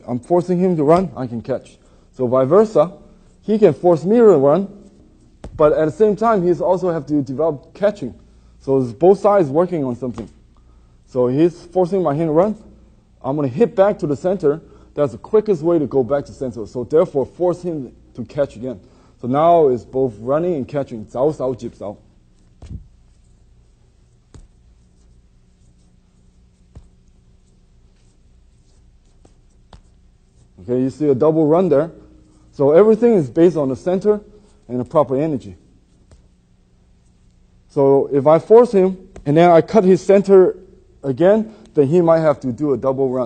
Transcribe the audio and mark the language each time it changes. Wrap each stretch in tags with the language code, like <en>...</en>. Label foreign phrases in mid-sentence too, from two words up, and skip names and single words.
<en>I'm forcing him to run, I can catch. So vice versa, he can force me to run, but at the same time, he also have to develop catching. So it's both sides working on something. So he's forcing my hand to run. I'm going to hit back to the center. That's the quickest way to go back to center. So therefore, force him to catch again. So now it's both running and catching. Zao, sao, jip, sao. Okay, you see a double run there. So everything is based on the center and the proper energy. So if I force him and then I cut his center again, then he might have to do a double run.</en>